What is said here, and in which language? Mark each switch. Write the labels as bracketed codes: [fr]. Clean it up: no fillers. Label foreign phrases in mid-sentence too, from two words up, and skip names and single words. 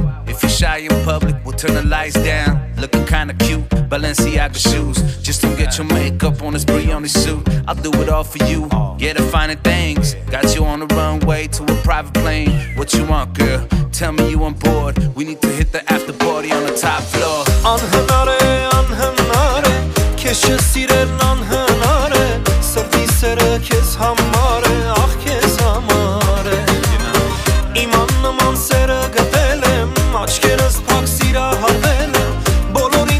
[en] If you're shy in public, we'll turn the lights down. Looking kinda cute, Balenciaga shoes. Just don't get your makeup on this Brioni suit. I'll do it all for you. Yeah, the finer things. Got you on the runway to a private plane. What you want, girl? Tell me you on board. We need to hit the after party on the top floor. [hy] Անհնարե, քեզ չսիրելն անհնար է, սրտի սերը քեզ համար է, ախ քեզ համար է։ Իմ աննման սերը գտել եմ, աչքերս փակ սիրահարվել եմ, բոլորին